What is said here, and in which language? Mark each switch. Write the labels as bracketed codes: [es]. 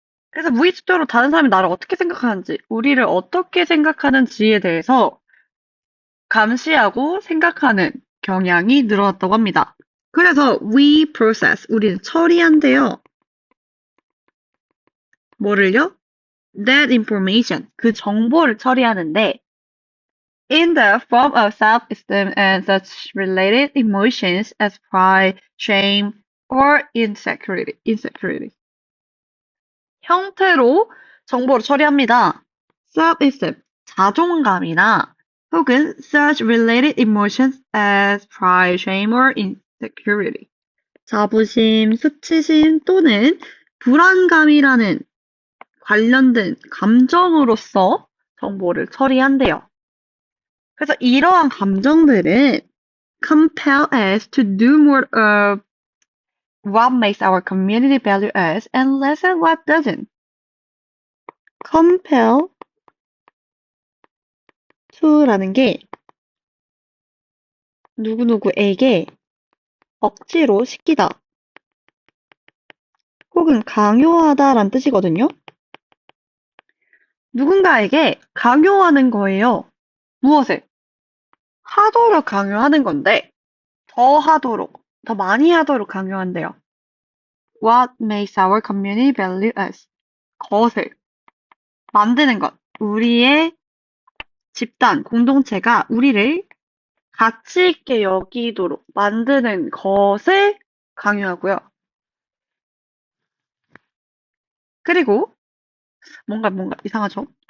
[ko] 그래서 무의식적으로 다른 사람이 나를 어떻게 생각하는지, 우리를 어떻게 생각하는지에 대해서 감시하고 생각하는 경향이 늘어났다고 합니다. 그래서 [en] we process, [ko] 우리는 처리한대요. 뭐를요? [en] That information, [ko] 그 정보를 처리하는데 [en] in the form of self-esteem and such related emotions as pride, shame, or insecurity. [ko] 형태로 정보를 처리합니다. [en] self-esteem, [ko] 자존감이나 혹은 [en] such related emotions as pride, shame, or insecurity. [ko] 자부심, 수치심 또는 불안감이라는 관련된 감정으로서 정보를 처리한대요. 그래서 이러한 감정들은 [en] compel us to do more of what makes our community value us and less of what doesn't. [ko] compel to라는 게 누구누구에게 억지로 시키다. 혹은 강요하다란 뜻이거든요. 누군가에게 강요하는 거예요. 무엇을? 하도록 강요하는 건데, 더 하도록, 더 많이 하도록 강요한대요. [en] What makes our community value us? [ko] 것을 만드는 것. 우리의 집단, 공동체가 우리를 가치 있게 여기도록 만드는 것을 강요하고요. 그리고 뭔가 이상하죠?